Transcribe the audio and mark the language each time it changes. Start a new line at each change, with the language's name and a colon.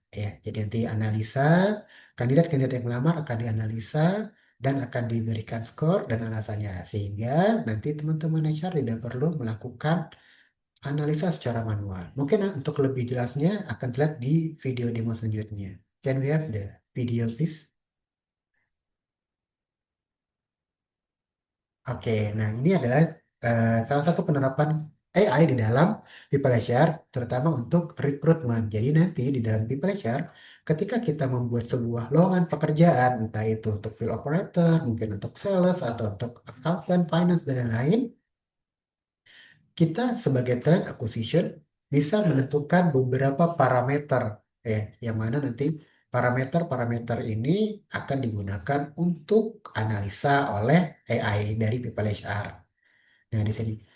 Indonesian: Ya, jadi nanti analisa kandidat-kandidat yang melamar akan dianalisa dan akan diberikan skor dan alasannya, sehingga nanti teman-teman HR tidak perlu melakukan analisa secara manual. Mungkin untuk lebih jelasnya akan terlihat di video demo selanjutnya.
English: Can we have the video, please?
Indonesian: Oke, nah ini adalah salah satu penerapan AI di dalam People HR, terutama untuk rekrutmen. Jadi nanti di dalam People HR, ketika kita membuat sebuah lowongan pekerjaan, entah itu untuk field operator, mungkin untuk sales, atau untuk accountant, finance, dan lain-lain, kita sebagai talent acquisition bisa menentukan beberapa parameter, yang mana nanti parameter-parameter ini akan digunakan untuk analisa oleh AI dari People HR. Nah, di sini.